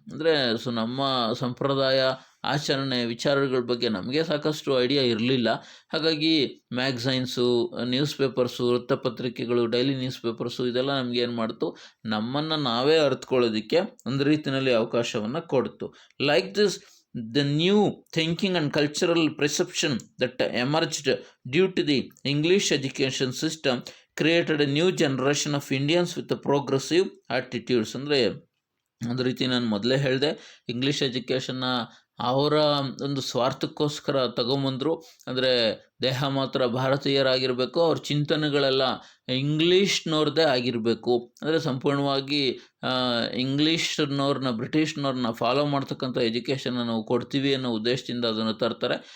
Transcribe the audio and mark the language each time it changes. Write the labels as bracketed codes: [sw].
[kn] ಅಂದರೆ ನಮ್ಮ ಸಂಪ್ರದಾಯ, ಆಚರಣೆ, ವಿಚಾರಗಳ ಬಗ್ಗೆ ನಮಗೆ ಸಾಕಷ್ಟು ಐಡಿಯಾ ಇರಲಿಲ್ಲ. ಹಾಗಾಗಿ ಮ್ಯಾಗ್ಝೈನ್ಸು, news papers, ವೃತ್ತಪತ್ರಿಕೆಗಳು, daily news papers ಇದೆಲ್ಲ ನಮ್ಗೆ ಏನು ಮಾಡ್ತು, ನಮ್ಮನ್ನು ನಾವೇ ಅರ್ಥಕೊಳ್ಳೋದಕ್ಕೆ ಒಂದು ರೀತಿಯಲ್ಲಿ ಅವಕಾಶವನ್ನು ಕೊಡ್ತು. [en] Like this the new thinking and cultural perception that emerged due to the English education system created a new generation of Indians with the progressive attitudes. [kn] ಅಂದರೆ ಒಂದು ರೀತಿ ನಾನು ಮೊದಲೇ ಹೇಳಿದೆ, ಇಂಗ್ಲೀಷ್ ಎಜುಕೇಷನ್ನ ಅವರ ಒಂದು ಸ್ವಾರ್ಥಕ್ಕೋಸ್ಕರ ತಗೊಂಬಂದರು. ಅಂದರೆ ದೇಹ ಮಾತ್ರ ಭಾರತೀಯರಾಗಿರಬೇಕು, ಅವ್ರ ಚಿಂತನೆಗಳೆಲ್ಲ ಇಂಗ್ಲೀಷ್ನವ್ರದ್ದೇ ಆಗಿರಬೇಕು. ಅಂದರೆ ಸಂಪೂರ್ಣವಾಗಿ ಇಂಗ್ಲೀಷ್ನವ್ರನ್ನ, ಬ್ರಿಟಿಷ್ನವ್ರನ್ನ ಫಾಲೋ ಮಾಡ್ತಕ್ಕಂಥ ಎಜುಕೇಷನ್ನ ನಾವು ಕೊಡ್ತೀವಿ ಅನ್ನೋ ಉದ್ದೇಶದಿಂದ ಅದನ್ನು ತರ್ತಾರೆ.